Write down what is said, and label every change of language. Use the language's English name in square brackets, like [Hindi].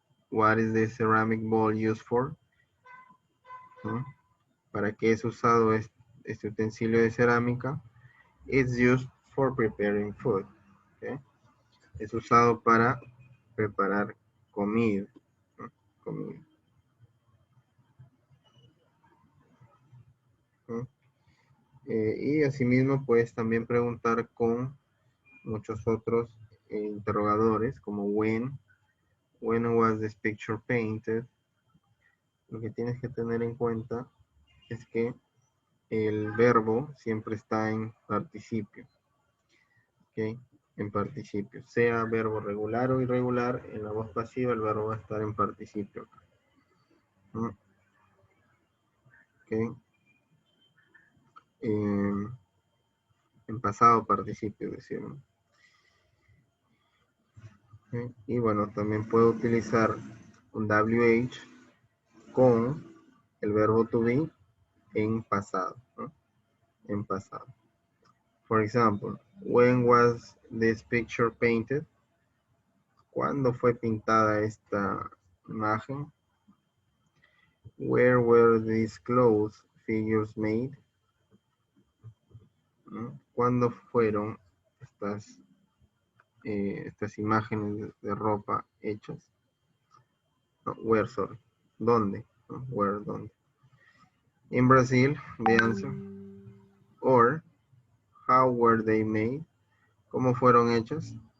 [English] What is the ceramic bowl used for? [Spanish] ¿Para qué es usado este utensilio de cerámica? [English] It's used for preparing food. [Spanish] Okay. Es usado para preparar comida. Comida. Y asimismo puedes también preguntar con muchos otros interrogadores como [English] when was this picture painted. [Spanish] Lo que tienes que tener en cuenta es que el verbo siempre está en participio. ¿Okay? En participio. Sea verbo regular o irregular, en la voz pasiva el verbo va a estar en participio. ¿Okay? En pasado participio, decimos. ¿Okay? Y bueno, también puedo utilizar un WH con el verbo to be en pasado, ¿no? En pasado. [English] For example, when was this picture painted? [Spanish] ¿Cuándo fue pintada esta imagen? [English] Where were these clothes figures made? [Spanish] ¿No? ¿Cuándo fueron estas imágenes de ropa hechas? [English] No, where, sorry. ¿Dónde? No, where, ¿dónde? In Brazil, the answer. Or, how were they made? [Spanish] ¿Cómo fueron hechas?